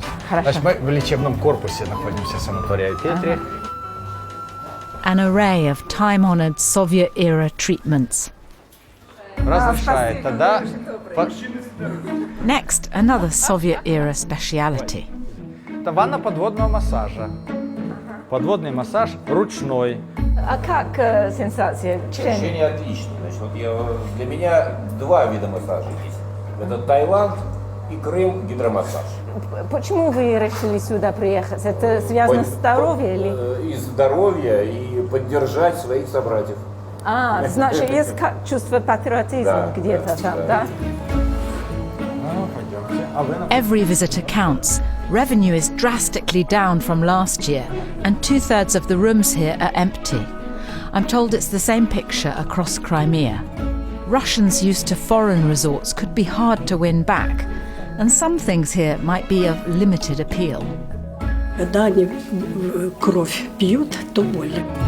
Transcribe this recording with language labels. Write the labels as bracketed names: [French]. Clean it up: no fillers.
[Russian] Значит, мы в лечебном корпусе находимся, санатория Петри. [English] An array of time-honoured Soviet-era treatments. [Russian] Разрешает, да? [English] Next, another Soviet-era speciality. [Russian] Это ванна подводного массажа. Подводный массаж ручной. А как сенсация? Ощущение отличное. Значит, вот для меня два вида массажа есть. Это Таиланд и Крым гидромассаж. Почему вы решили сюда приехать? Это связано с здоровьем или? И здоровье, и поддержать своих собратьев. Значит, есть чувство патриотизма где-то там, да? [English] Every visitor counts. Revenue is drastically down from last year, and 2/3 of the rooms here are empty. I'm told it's the same picture across Crimea. Russians used to foreign resorts could be hard to win back, and some things here might be of limited appeal. [Russian] Когда они кровь пьют, то больно.